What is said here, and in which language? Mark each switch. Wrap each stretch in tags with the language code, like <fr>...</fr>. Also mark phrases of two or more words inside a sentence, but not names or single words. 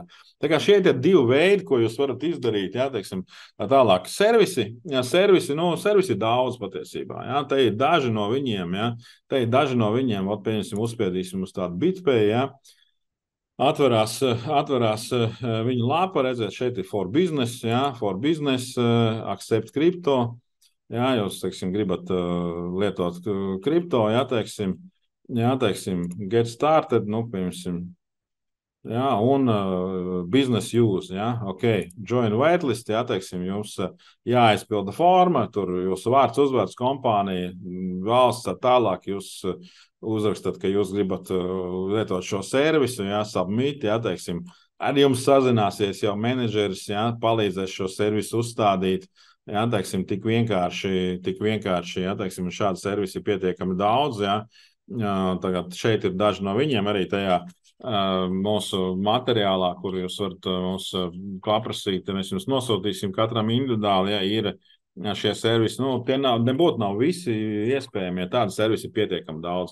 <lv>Tā kā šie ir divi veidi, ko jūs varat izdarīt, ja, teiksim, tālāk. Servisi ir daudz patiesībā, ja, te ir daži no viņiem, ja, pieņemsim, uzspiedīsim uz tādu BitPay, ja, Atverās viņa lapa, redzēt, šeit ir</lv> <en>for business,</en> <lv>ja,</lv> <en>accept crypto,</en> <lv>ja, jūs, teiksim, gribat lietot kripto, ja, teiksim,</lv> <en>get started,</en> <lv>piemēram, ja, un</lv> <en>business use,</en> <lv>ja,</lv> <en>join waitlist,</en> <lv>ja, teiksim, jums jāaizpilda forma, tur jūsu vārds, uzvārds, kompānija, valsts, tālāk jūs uzrakstat, ka jūs gribat lietot šo servisu, ja, submit, ja, teiksim, ar jums sazināsies jau menedžeris, ja, palīdzēs šo servisu uzstādīt, ja, teiksim, tik vienkārši, ja, teiksim, šādu servisu ir pietiekami daudz, ja, tagad šeit ir daži no viņiem arī tajā mūsu materiālā, kur jūs varat mums paprasīt, mēs jums nosūtīsim katram individuāli, ja, ir šie servisi, tie nebūtu nav visi iespējami, ja tādi servisi ir pietiekami daudz.</lv>